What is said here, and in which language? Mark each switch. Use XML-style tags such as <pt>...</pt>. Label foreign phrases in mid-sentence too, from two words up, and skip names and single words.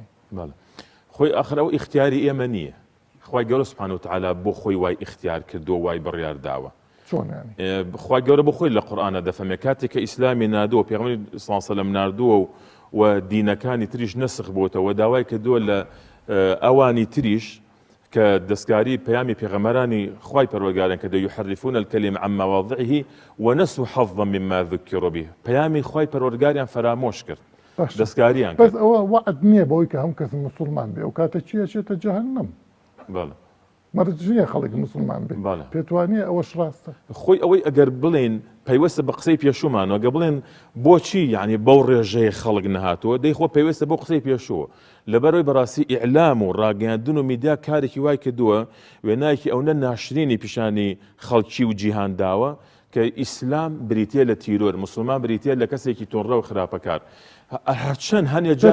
<ckb>خۆی ئاخر ئەو ئیختیاری ئێمە نییە خوای گەورە</ckb> <ar>سوبحانەهو وتعالا</ar> <ckb>بۆ خۆی وای ئیختیار کردو وای بڕیار داوە خوای گەورە بۆ خۆی لە قورئانە دەفەرمێ کاتێک کە ئیسلامی نادووە پێغەمبەری</ckb> <ar>صلی الله علیه وسلم</ar> <ckb>ناردووە و دینەکانی تریش نسخ بۆتەوە داوای کردووە لە ئەوانی تریش کە دەستکاری پەیامی پێغەمبەرانی خوای پەروەردگارن کە</ckb> <ar>یحرفون الکلم عن مواضعه ونسوا حظا مما ذكروا به</ar> <ckb>پەیامی خوای پەروەردگاریان فرامۆش کرد دەستکاریان بەس ئەوە وعد نییە بەوەی کە هەم کەس مسلمان بێ ئەو کاتە چیە چێتە جەهەنەم مەرجە خەڵک مسلمان بێ پێتوانێ ئەوەش ڕاستە خۆی ئەوەی ئەگەر بڵێن پەیوەستە بە قسەی پێشومان ئەگە بڵێن بۆچی یعنی بەو ڕێژەیە خەڵک نەهاتووە دەی خۆ پێویستە بۆ قسەی پێشووە لەبەرەوەی بەڕاستی ئیعلام و ڕاگەاندن و میدیا کارێکی وای کردووە وێنایەکی ئەوە ناشرینی پیشانی خەڵکی و جیهان داوە کە ئیسلام بریتە لە تیرۆر مسلمان بریتە لە کەسێکی تۆنڕە و خراپەکار هەرچەند هەنێ جار</ckb>